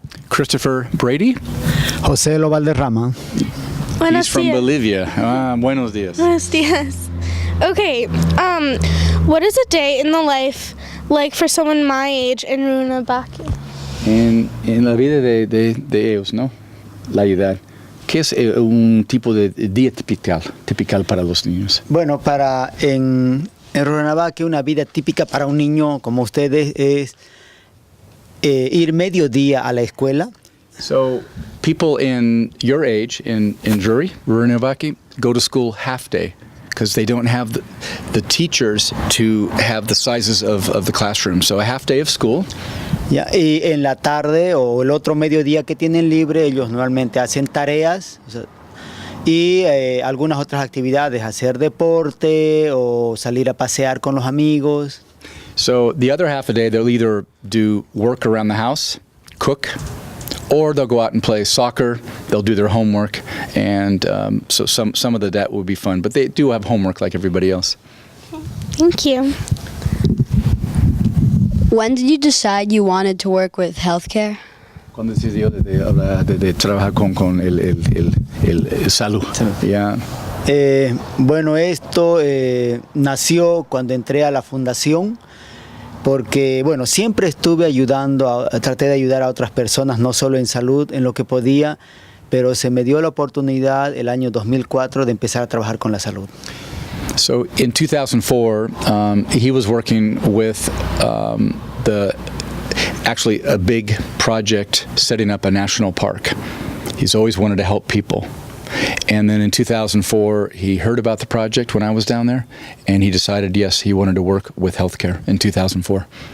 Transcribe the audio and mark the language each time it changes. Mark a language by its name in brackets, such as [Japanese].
[English] Christopher Brady. Joselo Baldarrama. [Spanish] Buenos [English] He's from [Spanish] dias. Bolivia. Buenos dias. Buenos dias. [English] Okay, what is a day in the life like for someone my age in Runabaki? [Spanish] En la vida de ellos, ¿no? La edad. ¿Qué es un tipo de día típical para los niños? Bueno, en Runabaki una vida típica para un niño como ustedes es ir mediodía a la escuela. [English] So, people in your age, in Drury, Runabaki, go to school half day because they don't have the teachers to have the sizes of the classroom. So, a half day of school. Ya, y en la tarde o el otro mediodía que tienen libre, ellos normalmente hacen tareas y algunas otras actividades, hacer deporte o salir a pasear con los amigos. So, the other half a day, they'll either do work around the house, cook, or they'll go out and play soccer. They'll do their homework, and so some of that will be fun. But they do have homework like everybody else. Thank you. When did you decide you wanted to work with healthcare? [Spanish] ¿Cuándo decidió de trabajar con el salud? [English] Yeah. [Spanish] Bueno, esto nació cuando entré a la fundación. Porque, bueno, siempre estuve traté de ayudar a otras personas, no solo en salud, en lo que podía, pero se me dio la oportunidad el año 2004 de empezar a trabajar con la salud. [English] So in 2004, he was working with actually a big project setting up a national park. He's always wanted to help people. And then in 2004, he heard about the project when I was down there, and he decided, yes, he wanted to work with healthcare in 2004.